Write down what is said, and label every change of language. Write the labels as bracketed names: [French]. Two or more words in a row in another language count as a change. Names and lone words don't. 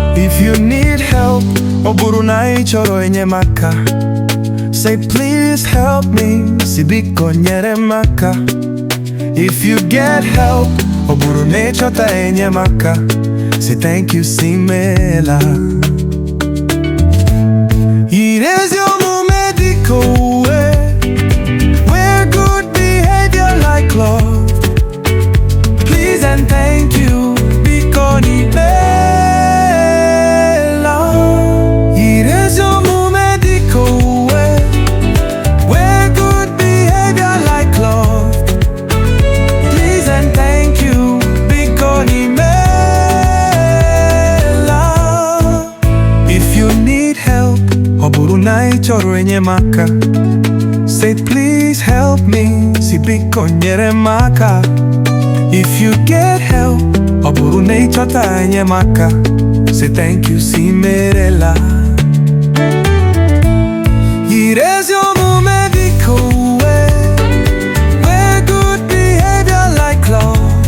[English] If you need help, [Igbo] ọ bụrụ na ị chọrọ enyemaka, [English] say please help me, [Igbo] si biko nyerem aka. [English] If you get help, [Igbo] ọ bụrụ na ị chọta enyemaka, [English] say thank you, [Igbo] si imeela. Yiri ezi omume dịka uwe, [English] wear good behavior like clothes. Please and thank you, [Igbo] Biko Imeela. Yiri ezi omume dịka uwe, [English] wear good behavior like clothes. Please and thank you, [Igbo] Biko Imeela. [English] If you need help, [Igbo] ọ bụrụ na ị chọrọ enyemaka, [English] say please help me, [Igbo] si biko nyerem aka. [English] If you get help, [Igbo] ọ bụrụ na ị chọta enyemaka, [English] say thank you, [Igbo] si imeela. Yiri ezi omume dịka uwe, [English] wear good behavior like clothes.